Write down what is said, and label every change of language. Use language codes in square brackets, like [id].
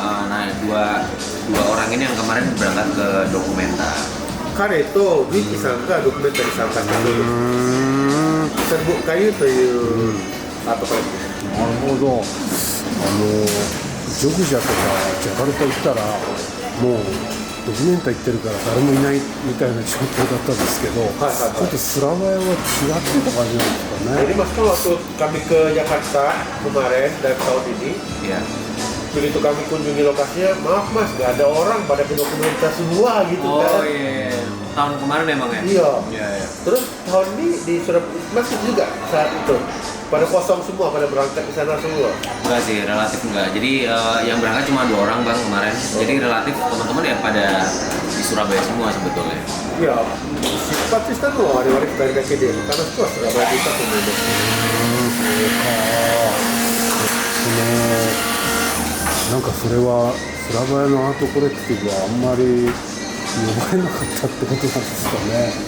[id] Nah dua orang ini yang kemarin berangkat ke dokumenter. [ja] 彼とウィッキさんがドキュメンタリー参加したそうです。セルボカユというアートコレクティブ。なるほど。ジョグジャとかジャカルタ行ったらもうドキュメンタ行ってるから誰もいないみたいな状況だったんですけど、ちょっとスラバヤは違ってた感じなんですかね。 [id] Jadi Mas kan waktu kami ke Jakarta kemarin dan tahun ini, ya. Begitu kami kunjungi lokasinya, maaf Mas, gak ada orang pada ke dokumenter semua gitu kan. Oh iya, tahun kemarin emang ya? Iya. Iya. Terus tahun ini di Surabaya masih juga saat itu pada kosong semua, pada berangkat ke sana semua. Enggak sih, relatif enggak. Jadi yang berangkat cuma 2 orang bang kemarin. Jadi relatif teman-teman ya pada di Surabaya semua sebetulnya. [ja] いや、出発したのは我々2人だけで、他の人はスラバヤにいたと思います。なんかそれはスラバヤのアートコレクティブはあんまり呼ばれなかったってことなんですかね。